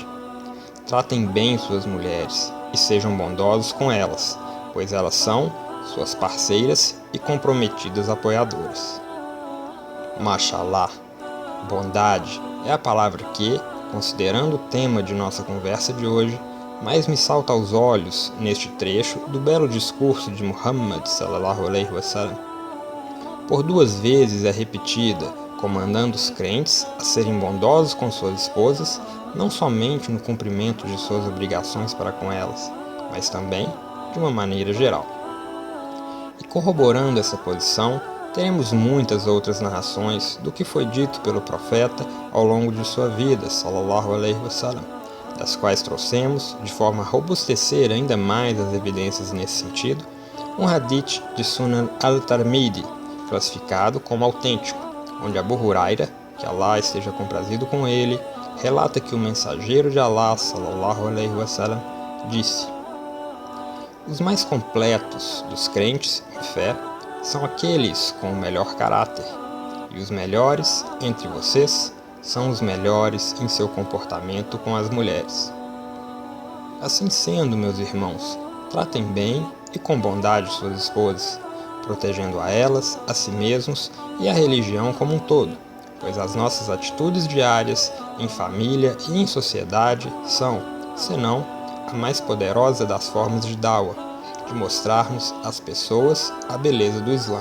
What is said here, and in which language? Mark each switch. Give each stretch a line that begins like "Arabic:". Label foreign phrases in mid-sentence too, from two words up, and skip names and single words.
Portuguese: Tratem bem suas mulheres e sejam bondosos com elas, pois elas são suas parceiras e comprometidas apoiadoras. Mashallah, bondade é a palavra que, considerando o tema de nossa conversa de hoje, mais me salta aos olhos neste trecho do belo discurso de Muhammad
Arabic: صلى الله عليه وسلم.
Portuguese: Por 2 vezes é repetida, comandando os crentes a serem bondosos com suas esposas, não somente no cumprimento de suas obrigações para com elas, mas também de uma maneira geral. E corroborando essa posição, teremos muitas outras narrações do que foi dito pelo profeta ao longo de sua vida,
Arabic: صلى الله عليه وسلم,
Portuguese: das quais trouxemos, de forma a robustecer ainda mais as evidências nesse sentido, um hadith de Sunan al-Tirmidhi, classificado como autêntico, onde Abu Huraira, que Allah esteja comprazido com ele, relata que o mensageiro de Allah,
Arabic: صلى الله عليه وسلم,
Portuguese: disse: Os mais completos dos crentes em fé são aqueles com o melhor caráter, e os melhores entre vocês são os melhores em seu comportamento com as mulheres. Assim sendo, meus irmãos, tratem bem e com bondade suas esposas, protegendo a elas, a si mesmos e a religião como um todo, pois as nossas atitudes diárias, em família e em sociedade, são, senão, a mais poderosa das formas de dawa, de mostrarmos às pessoas a beleza do Islã.